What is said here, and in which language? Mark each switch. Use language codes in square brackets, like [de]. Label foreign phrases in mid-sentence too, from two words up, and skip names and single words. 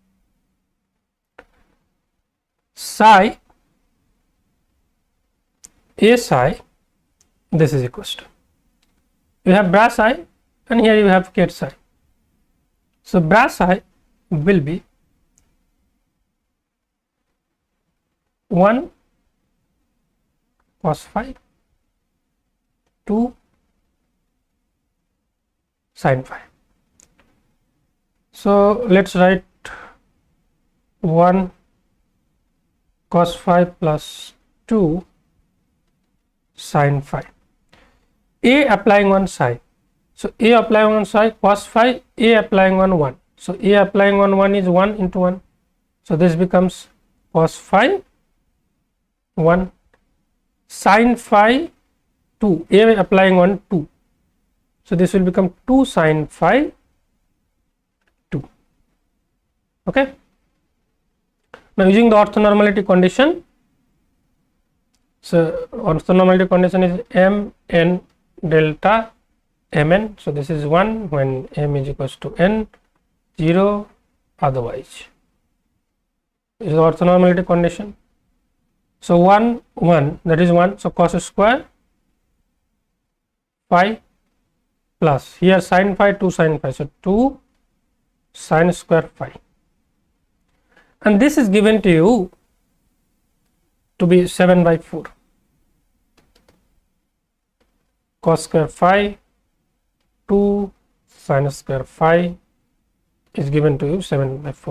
[en] Psi A psi, this is equals to, you have bra psi and here you have ket psi. So bra psi will be 1 cos phi 2 sin phi. So let's write 1 cos phi plus 2 sin phi. A applying on psi. So A applying on psi cos phi, A applying on 1. So A applying on 1 is 1 into 1. So this becomes cos phi 1 sin phi 2, A applying on 2. So this will become 2 sin phi 2. Okay. Now using the orthonormality condition, so orthonormality condition is mn delta mn. So this is 1 when m is equals to n, 0 otherwise. is the orthonormality condition. So 1 1, that is 1, so cos square phi plus here sin phi 2 sin phi, so 2 sin square phi, and this is given to you to be 7/4. Cos square phi 2 sin square phi is given to you 7/4.